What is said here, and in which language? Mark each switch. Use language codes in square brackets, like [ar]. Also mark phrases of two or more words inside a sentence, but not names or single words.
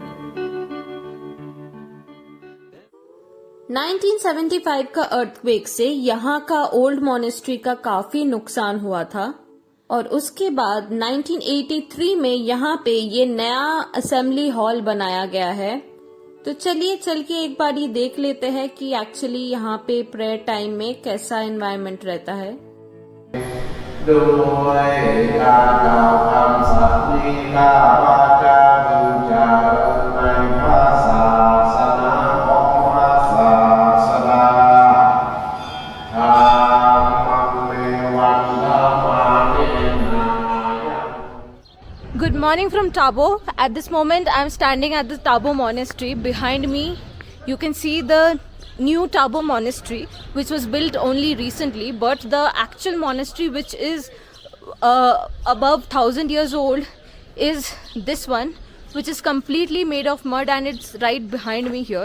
[hi] 1975 का अर्थक्वेक से यहाँ का [en] old monastery [hi] का काफी नुकसान हुआ था, और उसके बाद 1983 में यहाँ पे ये नया [en] assembly hall [hi] बनाया गया है। तो चलिए चल के एक बार ये देख लेते हैं कि एक्चुअली यहाँ पे [en] prayer time [hi] में कैसा एनवायरनमेंट रहता है। [th] ด้วยการกล่าวคำสัตย์นี้ข้าพเจ้าบูชาในพระศาสนาของพระศาสดาธรรมังเมวังธรรมานินา [en] Good morning from Tabo. At this moment I am standing at the Tabo monastery. Behind me you can see the new Tabo monastery, which was built only recently, but the actual monastery, which is above 1000 years old, is this one, which is completely made of mud, and it's right behind me here.